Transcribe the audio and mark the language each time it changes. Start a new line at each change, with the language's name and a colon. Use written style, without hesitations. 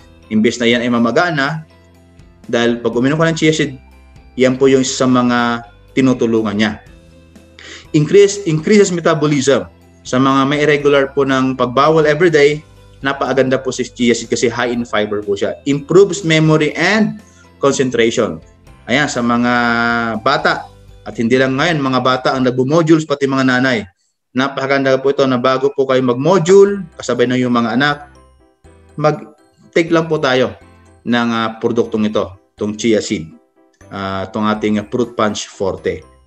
Filipino: Imbes na yan ay mamagana, dahil pag uminom ka ng chia seed, yan po yung sa mga tinutulungan niya.
English: Increases metabolism.
Filipino: Sa mga may irregular po ng pagbawal everyday, napakaganda po si chia seed kasi
English: high in fiber
Filipino: po siya.
English: Improves memory and concentration.
Filipino: Ayan, sa mga bata, at hindi lang ngayon, mga bata ang nagbo-modules, pati mga nanay. Napakaganda po ito na bago po kayo mag-module, kasabay na yung mga anak, mag-take lang po tayo ng produktong ito, itong chia seed, itong ating Fruit Punch Forte.